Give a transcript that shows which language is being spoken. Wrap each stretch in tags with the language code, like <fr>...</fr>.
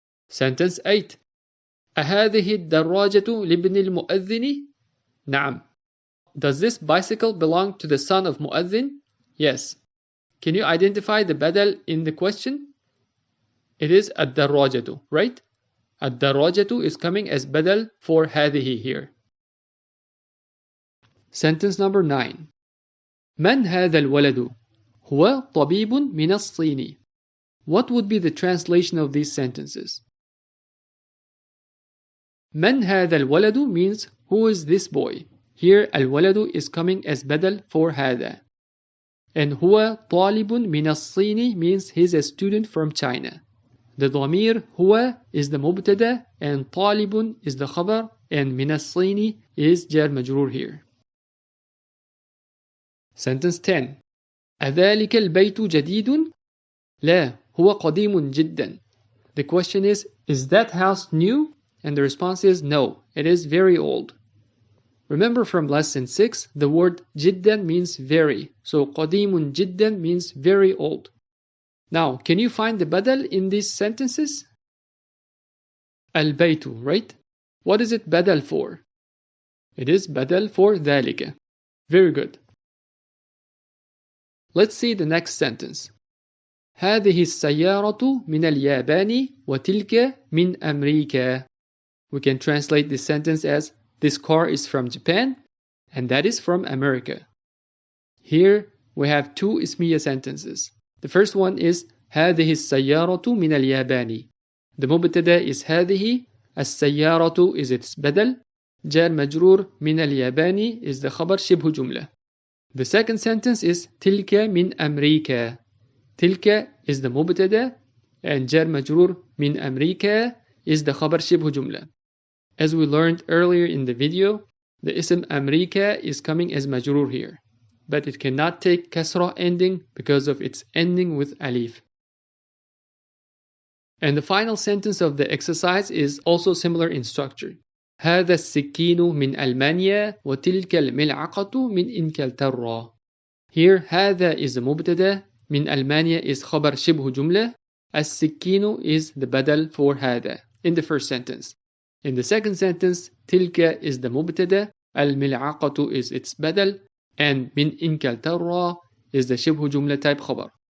<en>Sentence 8.</en> <ar>أهذه الدراجة لابن المؤذن؟ نعم.</ar> <en>Does this bicycle belong to the son of Mu'adhin? Yes. Can you identify the badal in the question? It is الدراجة, right? الدراجة is coming as badal for هذه here. Sentence number 9.</en> <ar>من هذا الولد؟ هو طبيب من الصين.</ar> <en>What would be the translation of these sentences?</en> <ar>من هذا الولد</ar> <en>means who is this boy? Here الولد is coming as badal for هذا. And</en> <ar>هو طالب من الصين</ar> <en>means he's a student from China. The ضمير هو is the مبتدا and طالب is the خبر and من الصين is جار مجرور here. Sentence 10.</en> <ar>أذلك البيت جديد؟ لا، هو قديم جدا.</ar> <en>The question is that house new? And the response is no, it is very old. Remember from lesson 6, the word جدا means very. So</en> <ar>قديم جدا</ar> <en>means very old. Now, can you find the badal in these sentences? البيت, right? What is it badal for? It is badal for ذلك. Very good. Let's see the next sentence.</en> <ar>هذه السيارة من اليابان وتلك من أمريكا.</ar> <en>We can translate this sentence as this car is from Japan and that is from America. Here we have two ismiya sentences. The first one is</en> <ar>هذه السيارة من اليابان. The مبتدا is هذه, السيارة is its بدل, جار مجرور من اليابان is the خبر شبه جملة.</ar> <en>The second sentence is</en> <ar>تلك من أمريكا. تلك is the مبتدا and جار مجرور من أمريكا is the خبر شبه جملة.</ar> <en>As we learned earlier in the video, the ism أمريكا is coming as مجرور here, but it cannot take kasra ending because of its ending with alif. And the final sentence of the exercise is also similar in structure.</en> <ar>هذا السكين من ألمانيا وتلك الملعقة من إنجلترا.</ar> <en>Here هذا is the مبتدا, من ألمانيا is خبر شبه جملة, السكين is the badal for هذا in the first sentence. In the second sentence, تلك is the مبتدا, الملعقة is its badal, and من إنجلترا is the شبه جملة type خبر.</en>